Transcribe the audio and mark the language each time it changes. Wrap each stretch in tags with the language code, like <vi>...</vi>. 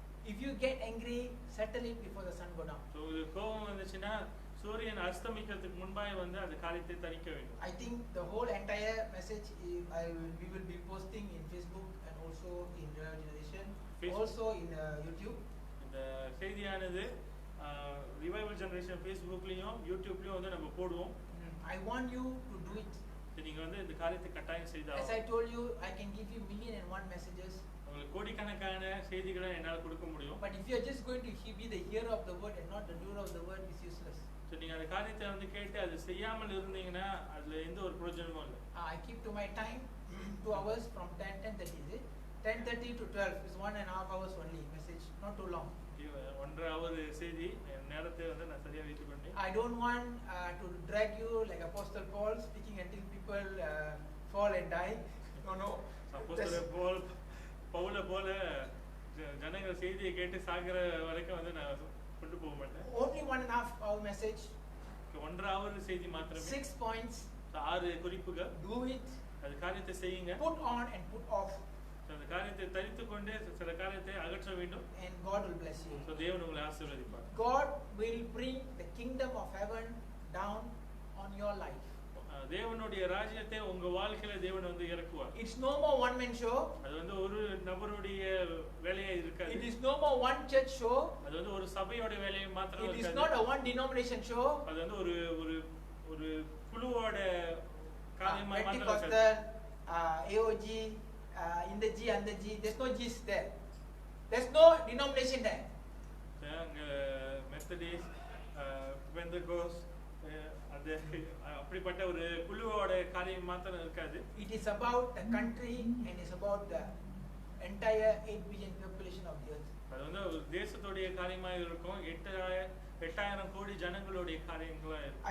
<en>If you get angry, settle it before the sun go down.</en> <ta>So கோபம் வந்துச்சுன்னா சூரியன் அஸ்தமிக்கிறதுக்கு முன்பாக வந்து அந்த காரியத்தை தணிக்க வேண்டும்.</ta> <en>I think the whole entire message we will be posting in Facebook and also in Real Generation. Facebook. also in YouTube.</en> <ta>இந்த செய்தியானது ரிவைவல் ஜெனரேஷன் ஃபேஸ்புக்லயும் யூடியூப்லயும் வந்து நம்ம போடுவோம்.</ta> <en>I want you to do it.</en> <ta>நீங்க வந்து இந்த காரியத்தை கட்டாயம் செய்தால்.</ta> <en>As I told you, I can give you 1,000,001 messages.</en> <ta>உங்களுக்கு கோடிக்கணக்கான செய்திகளை என்னால கொடுக்க முடியும்.</ta> <en>But if you are just going to be the hearer of the word and not the doer of the word, it's useless.</en> <ta>So நீங்க அந்த காரியத்தை வந்து கேட்டு அது செய்யாமல் இருந்தீங்கன்னா அதுல எந்த ஒரு பிரயோஜனமும் இல்லை.</ta> <en>I keep to my time 2 hours from 10:30 is it? 10:30 to 12 is 1.5 hours only message, not too long.</en> <ta>1.5 hour செய்தி நேரத்தை வந்து நான் சரியா வைத்துக் கொண்டேன்.</ta> <en>I don't want to drag you like Apostle Paul speaking until people fall and die. No.</en> <ta>அப்போஸ்தலர் பவுல போல ஜனங்கள் செய்தியை கேட்டு சாகிற வரைக்கும் வந்து நான் கொண்டு போக மாட்டேன்.</ta> <en>Only 1.5 hour message.</en> <ta>1.5 hour செய்தி மாத்திரமே.</ta> <en>6 points.</en> <ta>6 குறிப்புகள்.</ta> <en>Do it.</en> <ta>அது காரியத்தை செய்யுங்க.</ta> <en>Put on and put off.</en> <ta>அந்த காரியத்தை தரித்துக் கொண்டு சில காரியத்தை அகற்ற வேண்டும்.</ta> <en>And God will bless you.</en> <ta>So தேவன் உங்களை ஆசீர்வதிப்பார்.</ta> <en>God will bring the kingdom of heaven down on your life.</en> <ta>தேவனுடைய ராஜ்யத்தை உங்க வாழ்க்கையில தேவன் வந்து இறக்குவார்.</ta> <en>It's no more one man show.</en> <ta>அது வந்து ஒரு நபருடைய வேலையா இருக்காது.</ta> <en>It is no more one church show.</en> <ta>அது வந்து ஒரு சபையோட வேலையை மாத்திரம் இருக்காது.</ta> <en>It is not a one denomination show.</en> <ta>அது வந்து ஒரு ஒரு ஒரு குழுவோட காரியமா மாத்திரம் இருக்காது.</ta> <en>Pentecostal, AOG, in the G and the G, there's no G's there. There's no denomination there.</en> <ta>அங்க மெத்தடிஸ்ட், பெந்தகோஸ்ட் அது அப்படிப்பட்ட ஒரு குழுவோட காரியம் மாத்திரம் இருக்காது.</ta> <en>It is about the country and it's about the entire 8 billion population of the earth.</en> <ta>அது வந்து ஒரு தேசத்தோட காரியமா இருக்கும். 8,000 கோடி ஜனங்களுடைய காரியங்களா இருக்கும்.</ta>